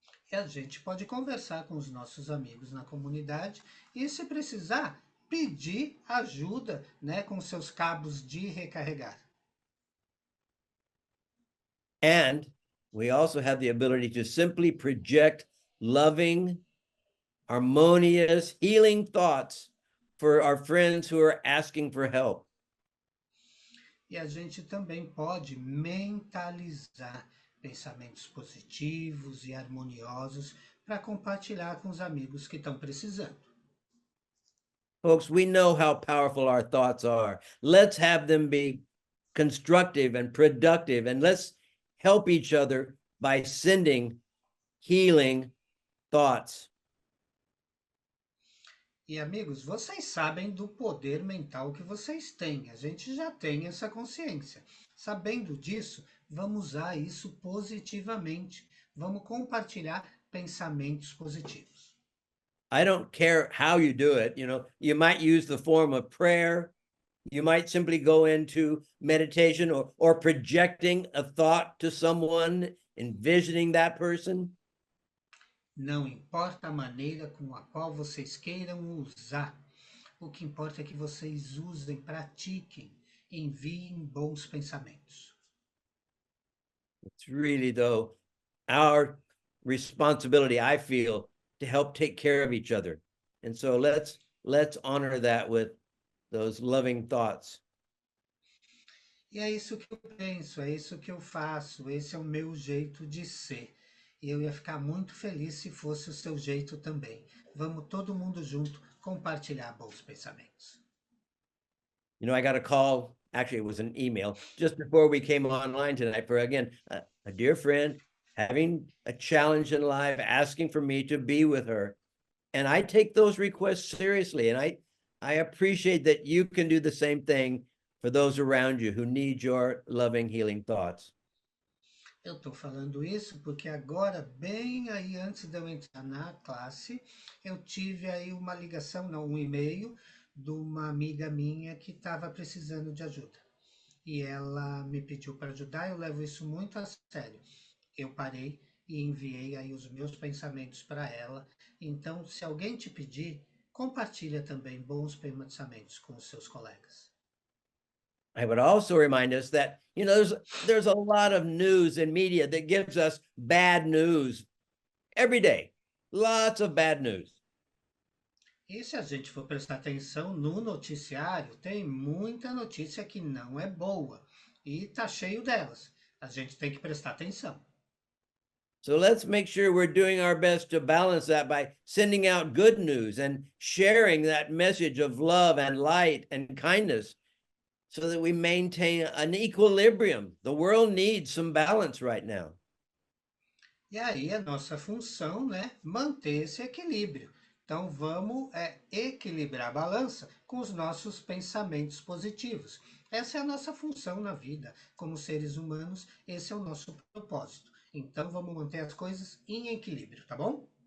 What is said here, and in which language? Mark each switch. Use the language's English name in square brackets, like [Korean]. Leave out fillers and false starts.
[Portuguese] E a gente pode conversar com os nossos amigos na comunidade e, se precisar, pedir ajuda, né, com seus cabos de recarregar. [English] And we also have the ability to simply project loving, harmonious, healing thoughts for our friends who are asking for help. [Portuguese] E a gente também pode mentalizar pensamentos positivos e harmoniosos para compartilhar com os amigos que estão precisando. [English] Folks, we know how powerful our thoughts are. Let's have them be constructive and productive, and let's help each other by sending healing thoughts. [Portuguese] E amigos, vocês sabem do poder mental que vocês têm. A gente já tem essa consciência. Sabendo disso, vamos usar isso positivamente. Vamos compartilhar pensamentos positivos. [English] I don't care how you do it. You might use the form of prayer. You might simply go into meditation or projecting a thought to someone, envisioning that person. [Portuguese] Não importa a maneira com a qual vocês queiram usar, o que importa é que vocês usem, pratiquem, enviem bons pensamentos. [English] It's really, though, our responsibility, I feel, to help take care of each other. And so let's honor that with those loving thoughts. [Portuguese] E é isso que eu penso, é isso que eu faço, esse é o meu jeito de ser. E eu ia ficar muito feliz se fosse o seu jeito também. Vamos todo mundo junto compartilhar bons pensamentos. [English] I got a call, actually it was an email, just before we came online tonight for, again, a dear friend having a challenge in life, asking for me to be with her. And I take those requests seriously. And I appreciate that you can do the same thing for those around you who need your loving, healing thoughts. [Portuguese] Eu estou falando isso porque agora, bem aí antes de eu entrar na classe, eu tive aí uma ligação, não, um e-mail de uma amiga minha que estava precisando de ajuda. E ela me pediu para ajudar, eu levo isso muito a sério. Eu parei e enviei aí os meus pensamentos para ela. Então, se alguém te pedir, compartilha também bons pensamentos com os seus colegas. [English] I would also remind us that, there's a lot of news and media that gives us bad news every day. Lots of bad news. [Portuguese] E se a gente for prestar atenção no noticiário, tem muita notícia que não é boa. E tá cheio delas. A gente tem que prestar atenção. [English] So let's make sure we're doing our best to balance that by sending out good news and sharing that message of love and light and kindness so that we maintain an equilibrium. The world needs some balance right now. [Portuguese] E aí a nossa função, né, manter esse equilíbrio. Então vamos equilibrar a balança com os nossos pensamentos positivos. Essa é a nossa função na vida. Como seres humanos, esse é o nosso propósito. Então vamos manter as coisas em equilíbrio, tá bom?